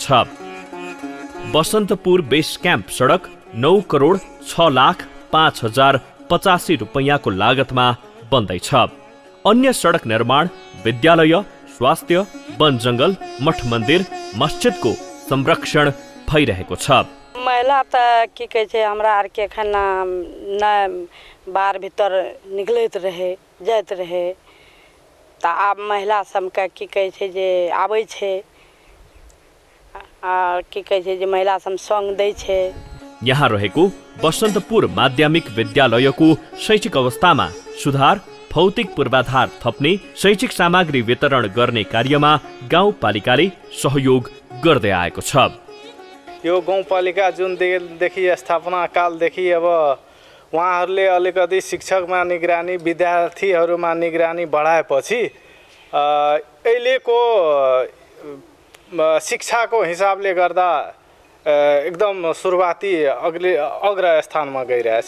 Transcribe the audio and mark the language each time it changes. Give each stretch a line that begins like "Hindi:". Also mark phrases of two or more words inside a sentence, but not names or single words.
Nepali: बसन्तपुर बेस क्याम्प सडक 9 करोड 6 लाख 5,085 रुपैयाँको लागतमा बन्दैछ। अन्य सडक निर्माण, विद्यालय, स्वास्थ्य, वन जङ्गल, मठ मन्दिर, मस्जिदको संरक्षण भइरहेको छ।
Maithili: महिला त की कहै छै हमरा आर के खाना न बाहर भीतर निकलैत रहे जाइत रहे त आब महिला सबके की कहै छै जे आबै छै आ की कहै छै जे महिला सब संग दै छै।
Nepali: यहाँ रहेको बसन्तपुर माध्यमिक विद्यालयको शैक्षिक अवस्थामा सुधार, भौतिक पूर्वाधार थप्ने, शैक्षिक सामग्री वितरण गर्ने कार्यमा गाउँपालिकाले सहयोग गर्दै आएको छ। यो गाउँपालिका जुनदेखि स्थापना कालदेखि अब उहाँहरूले अलिकति शिक्षकमा निगरानी, विद्यार्थीहरूमा निगरानी बढाएपछि अहिलेको शिक्षाको हिसाबले गर्दा एकदम सुरुवाती अग्र स्थानमा गइरहेछ।